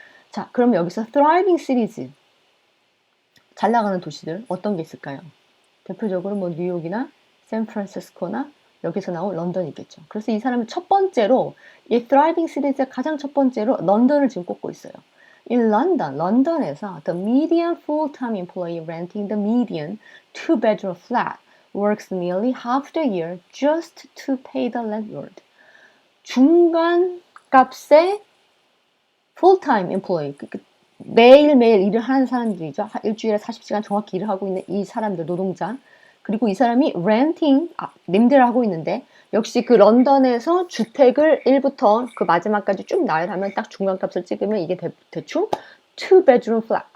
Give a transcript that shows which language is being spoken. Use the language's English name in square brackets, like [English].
[Korean] 자, 그럼 여기서 [English] thriving cities, [Korean] 잘 나가는 도시들 어떤 게 있을까요? 대표적으로 뭐 뉴욕이나 샌프란시스코나 여기서 나온 런던이겠죠. 그래서 이 사람은 첫 번째로 이 [English] thriving cities [Korean] 의 가장 첫 번째로 런던을 지금 꼽고 있어요. [English] In London, [Korean] 런던에서 [English] the median full-time employee renting the median two-bedroom flat works nearly half the year just to pay the landlord. [Korean] 중간 값의 full-time employee, 매일매일 일을 하는 사람들이죠. 일주일에 40시간 정확히 일을 하고 있는 이 사람들, 노동자. 그리고 이 사람이 renting, 임대를 하고 있는데 역시 그 런던에서 주택을 1부터 그 마지막까지 쭉 나열하면 딱 중간값을 찍으면 이게 대충 [English] two bedroom flat.